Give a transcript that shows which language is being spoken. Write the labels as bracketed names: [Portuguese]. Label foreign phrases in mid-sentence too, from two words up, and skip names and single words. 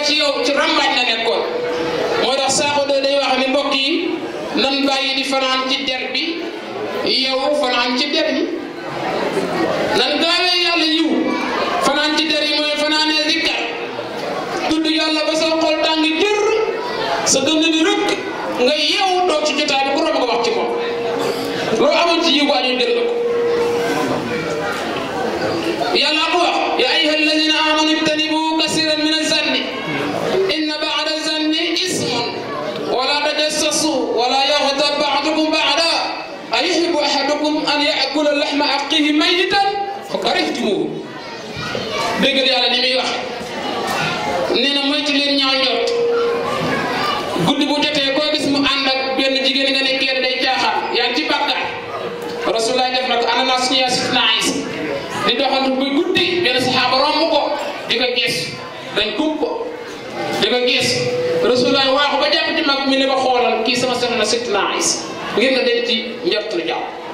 [Wolof] ci yow ci rambaaj nga nekkoon moo tax saako doo day wax ni mbokk yi nan bàyyi di fanaan ci der bi yow fanaan ci der yi nan gaawee yàlla yiw fanaan ci der yi mooy fanaanee zikkar tudd yàlla ba sa xol tàng jër sa dënn di rëkk nga yeewu toog ci jotaay bi ku romb nga wax ci moom loo amoon ci yiw ñu jël ko yàlla ko wax [Arabic] يا أيها الذين آمنوا اجتنبوا كثيرا من الظن إن بعض الظن إثم ولا تجسسوا ولا يغتب بعضكم بعضا أيحب أحدكم أن يأكل لحم أخيه ميتا فكرهتموه [Wolof] dégg yàlla ni muy wax nee na moytu leen ñaaw njort guddi bu jotee koo gis mu ànd ak benn jigéen nga ne kenn day caaxaan yaa ngi ci bàkkaar rasulullah def na ko ana naa suñu yaay naais di doxantu buy guddi benn saxaaba romb ko di ko gis dañ gub ko di ko gis rasulullah waaxu ba jàpp ci mag mi ne ko xoolal kii sama soxna sit naais ngir nga denc ci njort lu jàpp